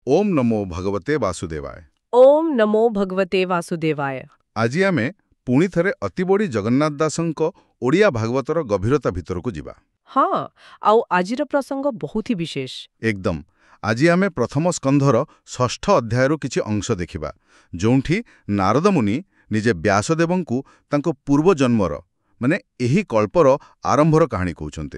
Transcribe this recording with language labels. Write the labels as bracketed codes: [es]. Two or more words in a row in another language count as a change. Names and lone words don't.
[sa] ओम नमो भगवते वासुदेवाय। ओम नमो भगवते वासुदेवाय। [or] ଆଜି ଆମେ ପୁଣି ଥରେ ଅତିବଡ଼ି ଜଗନ୍ନାଥ ଦାସଙ୍କ ଓଡ଼ିଆ ଭାଗବତର ଗଭୀରତା ଭିତରକୁ ଯିବା। ହଁ, ଆଉ ଆଜିର ପ୍ରସଙ୍ଗ ବହୁତ ହି ବିଶେଷ। ଏକଦମ। ଆଜି ଆମେ ପ୍ରଥମ ସ୍କନ୍ଧର ଷଷ୍ଠ ଅଧ୍ୟାୟରୁ କିଛି ଅଂଶ ଦେଖିବା, ଯେଉଁଠି ନାରଦ ମୁନି ନିଜେ ବ୍ୟାସଦେବଙ୍କୁ ତାଙ୍କ ପୂର୍ବଜନ୍ମର ଏହି କଳ୍ପର ଆରମ୍ଭର କାହାଣୀ କହୁଛନ୍ତି।